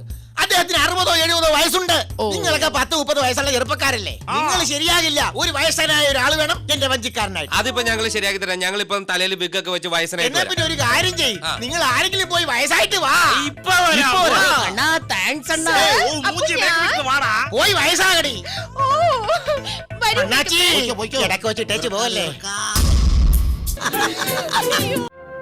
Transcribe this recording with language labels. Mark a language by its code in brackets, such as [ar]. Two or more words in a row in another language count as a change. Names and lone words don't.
[ml] അദ്ദേഹത്തിന് 60 70 വയസ്സുണ്ട്. നിങ്ങളൊക്കെ 10 30 വയസ്സുള്ള ചെറുപ്പക്കാരല്ലേ. നിങ്ങൾ ശരിയാകില്ല. ഒരു വയസ്സനായ ഒരാൾ വേണം എന്റെ വഞ്ചിക്കാരനായിട്ട്. അതിപ്പോ ഞങ്ങൾ ശരിയാക്കി തരാം. ഞങ്ങൾ ഇപ്പം തലയിൽ ബിഗൊക്കെ വെച്ച് വയസ്സനായിട്ട് എന്നാ പിന്നെ ഒരു കാര്യം ചെയ്യും, നിങ്ങൾ ആരെങ്കിലും പോയി വയസ്സായിട്ട് വാ. അണ്ണാ താങ്ക്സ് അണ്ണാ. [ta] ஓ மூஞ்சி மேய்க்கிட்டு வாடா [ml] പോയി വയസ്സാകടി. ഓ വരൂ. അണ്ണാച്ചി ഇടയ്ക്ക് വെച്ചിട്ടേച്ച് പോകല്ലേ.